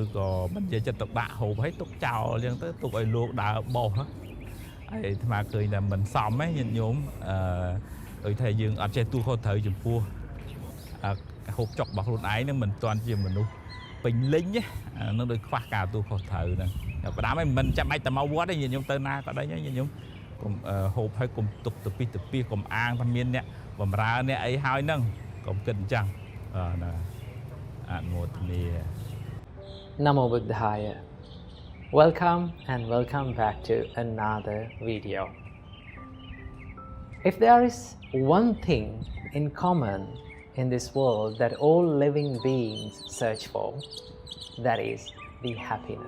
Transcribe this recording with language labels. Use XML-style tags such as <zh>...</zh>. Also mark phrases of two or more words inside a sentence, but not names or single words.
<km>ក៏មិនចេះចិត្តទុកដាក់ហូបហើយទុកចោលអញ្ចឹងទៅទុកឲ្យលោកដើរបោសហើយអាត្មាឃើញថាមិនសមទេញាតិញោមដូចថាយើងអត់ចេះទូខុសត្រូវចំពោះហូបចុករបស់ខ្លួនឯងនឹងមិនទាន់ជាមនុស្សពេញលេញទេនឹងដូចខ្វះការទូខុសត្រូវហ្នឹងផ្ដាំឯងមិនចាំបាច់តែមកវត្តទេញាតិញោមទៅណាក៏ដោយញាតិញោមកុំហូបហើយកុំទុកទៅពីកុំអាងថាមានអ្នកបំរើអ្នកអីហើយហ្នឹងកុំគិតអញ្ចឹងណាអនុមោទនា</km> <pi>Namo Buddhaya.</pi> <en>Welcome and welcome back to another video. If there is one thing in common in this world that all living beings search for, that is the happiness.</en>